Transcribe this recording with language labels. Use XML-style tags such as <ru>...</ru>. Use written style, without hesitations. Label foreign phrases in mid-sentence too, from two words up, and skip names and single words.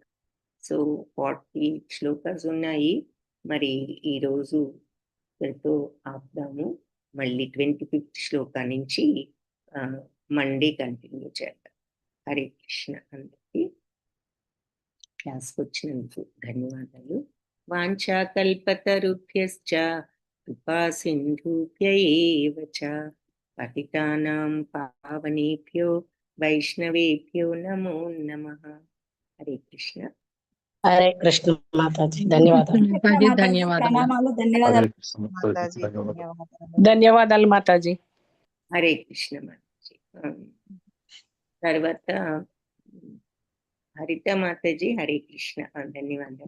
<te>సో 40 శ్లోకాస్ ఉన్నాయి. మరి ఈరోజు తో ఆపుదాము. మళ్ళీ 25th శ్లోకా నుంచి</te> <en>Monday continue</en> <te>చేద్దాం. హరే కృష్ణ. అందరికీ క్లాస్కి వచ్చినందుకు ధన్యవాదాలు.</te> <sa>వాంఛాకల్పతరుభ్యశ్చ కృపా సింధుభ్య ఏవ చ పతితానాం పావనేభ్యో వైష్ణవేభ్యో నమో నమః.</sa> <te>హరే కృష్ణ. హరే కృష్ణ మాతాజీ, ధన్యవాదాలు. ధన్యవాదాలు. ధన్యవాదాలు మాతాజీ. హరే కృష్ణ మాతాజీ. తర్వాత హరిత మాతాజీ. హరే కృష్ణ. ధన్యవాదాలు.</te>